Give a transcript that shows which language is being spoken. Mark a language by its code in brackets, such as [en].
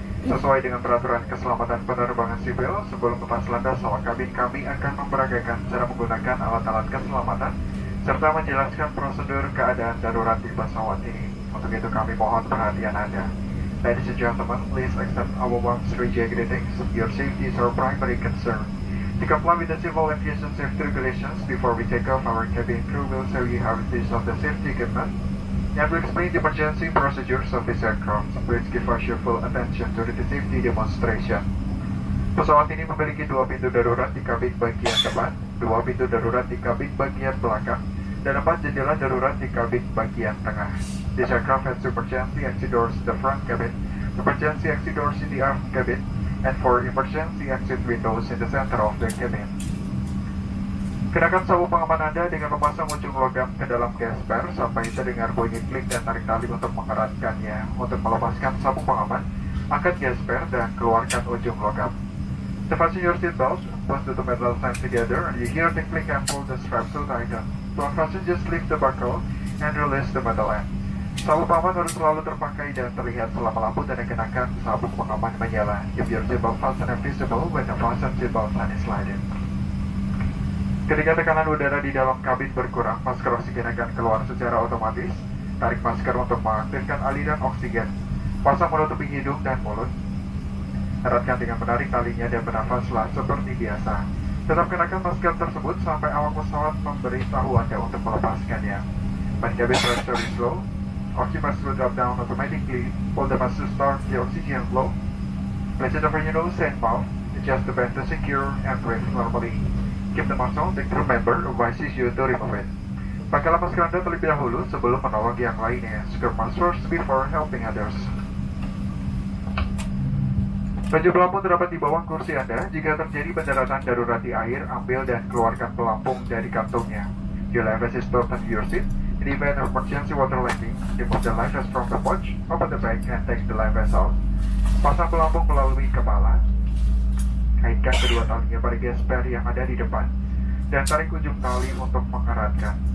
[id] Sesuai dengan peraturan keselamatan penerbangan sipil, sebelum lepas landas awak kabin kami akan memperagakan cara menggunakan alat-alat keselamatan serta menjelaskan prosedur keadaan darurat di pesawat ini. Untuk itu kami mohon perhatian Anda. [en] Ladies and gentlemen, please accept our warm Sriwijaya greetings. Your safety is our primary concern. To comply with the civil aviation safety regulations, before we take off, our cabin crew will show you how to use of the safety equipment and will explain the emergency procedures of this aircraft. Please give us your full attention to the safety demonstration. [id] Pesawat ini memiliki dua pintu darurat di kabin bagian depan, dua pintu darurat di kabin bagian belakang, dan 4 jendela darurat di kabin bagian tengah. [en] This aircraft has emergency exit doors in the front cabin, emergency exit doors in the aft cabin, and 4 emergency exit windows in the center of the cabin. [id] Kenakan sabuk pengaman Anda dengan memasang ujung logam ke dalam gesper sampai terdengar bunyi klik dan tarik tali untuk mengeratkannya. Untuk melepaskan sabuk pengaman, angkat gesper dan keluarkan ujung logam. [en] To fasten your seatbelt, push the two metal stand together and you hear the click and pull the strap to tighten. To unfasten, just lift the buckle and release the metal end. [id] Sabuk pengaman harus selalu terpakai dan terlihat selama lampu dan dikenakan sabuk pengaman menyala. [en] Keep your seatbelt fastened and visible when the fasten seatbelt sign is sliding. [id] Ketika tekanan udara di dalam kabin berkurang, masker oksigen akan keluar secara otomatis. Tarik masker untuk mengaktifkan aliran oksigen. Pasang menutupi hidung dan mulut. Eratkan dengan menarik talinya dan bernafaslah seperti biasa. Tetap kenakan masker tersebut sampai awak pesawat memberitahu Anda untuk melepaskannya. [en] When cabin pressure is low, oxygen mask will drop down automatically. Pull the mask to start the oxygen flow. Place it over your nose and mouth. Adjust the band to secure and breathe normally. Keep the mask on. The crew member advises you to remove it. [id] Pakailah masker Anda terlebih dahulu sebelum menolong yang lainnya. [en] Secure mask first before helping others. [id] Baju pelampung terdapat di bawah kursi Anda. Jika terjadi pendaratan darurat di air, ambil dan keluarkan pelampung dari kantongnya. [en] Your life vest is stored under your seat. In the event of emergency water landing, remove the life vest from the pouch, open the bag, and take the life vest out. [id] Pasang pelampung melalui kepala. Kaitkan kedua talinya pada gesper yang ada di depan dan tarik ujung tali untuk mengeratkan.